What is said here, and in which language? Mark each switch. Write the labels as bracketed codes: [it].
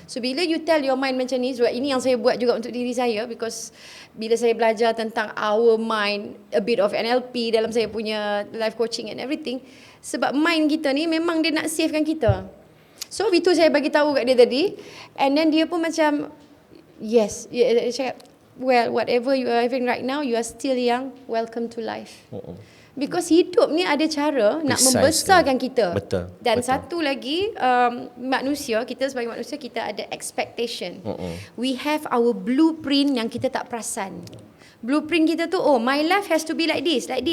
[ms] So bila [en] you tell your mind [ms] macam ni, sebab ini yang saya buat juga untuk diri saya, [en] because [ms] bila saya belajar tentang [en] our mind, a bit of NLP [ms] dalam saya punya [en] life coaching and everything, [ms] sebab mind kita ni memang dia nak savekan kita. So itu saya bagi tahu kat dia tadi, [en] and then [ms] dia pun macam [en] yes, [ms] dia cakap, [en] well, whatever you are having right now, you are still young, welcome to life. [ms] Because hidup ni ada cara nak membesarkan kita. Betul. Dan satu lagi, manusia, kita sebagai manusia, kita ada expectation. [en] We have our blueprint [ms] yang kita tak perasan. [en] Blueprint [ms] kita tu, [en] my life has to be like this.